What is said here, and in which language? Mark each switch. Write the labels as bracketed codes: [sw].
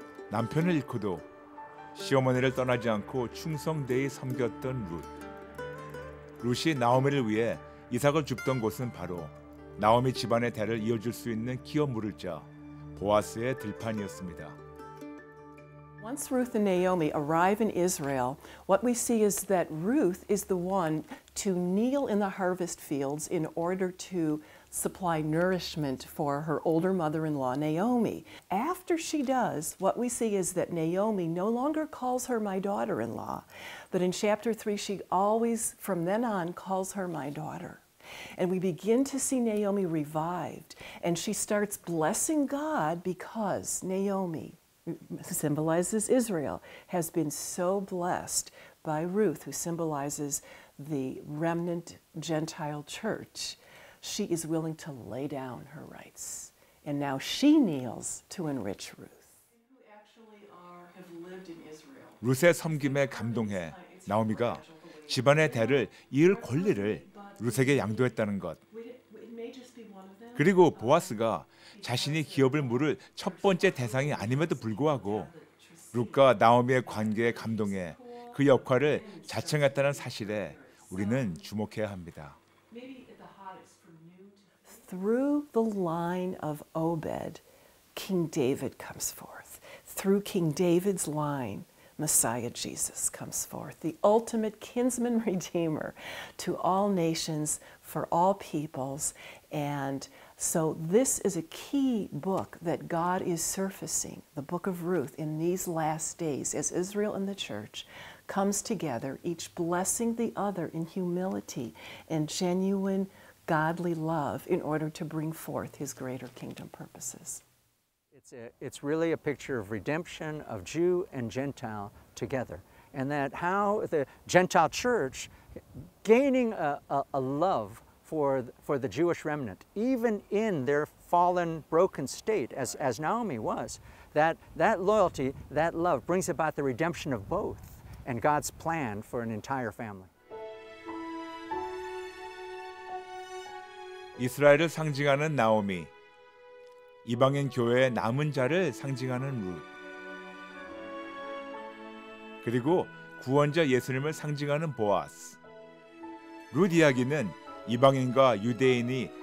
[ko] 남편을 잃고도 시어머니를 떠나지 않고 충성되이 섬겼던 룻. 룻이 나오미를 위해 이삭을 줍던 곳은 바로 나오미 집안의 대를 이어줄 수 있는 기업 물을 자 보아스의 들판이었습니다. [en] Once Ruth and Naomi arrive in Israel, what we see is that Ruth is the one to kneel in the harvest fields in order to supply nourishment for her older mother-in-law, Naomi. After she does, what we see is that Naomi no longer calls her my daughter-in-law, but in chapter 3, she always, from then on, calls her my daughter. And we begin to see Naomi revived, and she starts blessing God because Naomi, who symbolizes Israel, has been so blessed by Ruth, who symbolizes the remnant Gentile church. She is willing to lay down her rights. And now she kneels to enrich Ruth. Who actually have lived in Israel. [ko] 룻의 섬김에 감동해 나오미가 집안의 대를 이을 권리를 룻에게 양도했다는 것. 그리고 보아스가 자신이 기업을 물을 첫 번째 대상이 아님에도 불구하고 룻과 나오미의 관계에 감동해 그 역할을 자청했다는 사실에 우리는 주목해야 합니다. [en] Through the line of Obed, King David comes forth. Through King David's line, Messiah Jesus comes forth, the ultimate kinsman redeemer to all nations, for all peoples. And so this is a key book that God is surfacing, the book of Ruth, in these last days as Israel and the church comes together, each blessing the other in humility and genuine godly love in order to bring forth his greater kingdom purposes. It's really a picture of redemption of Jew and Gentile together, and that how the Gentile church gaining a love for the Jewish remnant, even in their fallen, broken state, as Naomi was, that loyalty, that love brings about the redemption of both and God's plan for an entire family. [ko] 이스라엘을 상징하는 나오미, 이방인 교회의 남은 자를 상징하는 룻, 그리고 구원자 예수님을 상징하는 보아스. 룻 이야기는 이방인과 유대인이